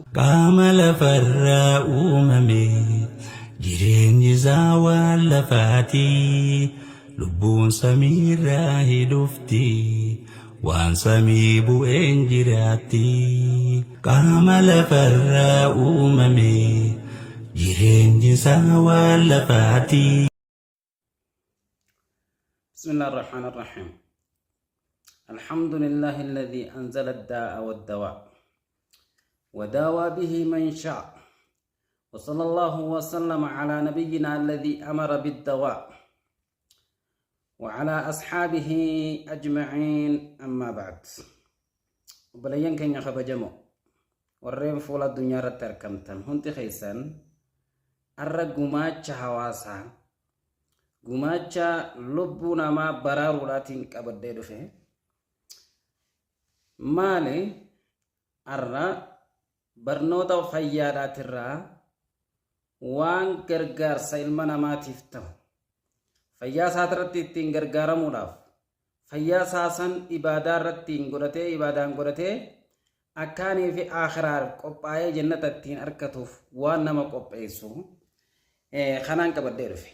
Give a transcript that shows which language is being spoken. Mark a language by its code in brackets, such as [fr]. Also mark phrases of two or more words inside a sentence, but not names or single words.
[om] Qaama lafarraa uumame jireenyi isaa waan lafaati lubbuun samiirraa hidhufti waan samii bu'een jiraatti. Qaama lafarraa uumame jireenyi isaa waan lafaati. [ar] بسم الله الرحمن الرحيم. الحمد لله الذي أنزل الداء والدواء وداوى به من شاء. وصلى الله وسلم على نبينا الذي أمر بالدواء وعلى أصحابه أجمعين، أما بعد. [om] Obboleeyyan keenya kabajamoo warreen fuula addunyaa irratti argamtan hundi keessan arra gumaacha hawaasaa gumaacha lubbuu namaa baraaruudhaatiin qabadhee dhufe. Maali arra barnoota fayyaadhaatirraa waan gargaarsa ilma namaatiif ta'u fayyaa isaa irratti ittiin gargaaramuudhaaf fayyaa isaa san ibaadaa irratti ibaadaan godhatee akkaanii fi akhiraar qophaa'ee jannata ittiin argatuuf waan nama qopheessu kanaan qabadhee dhufe.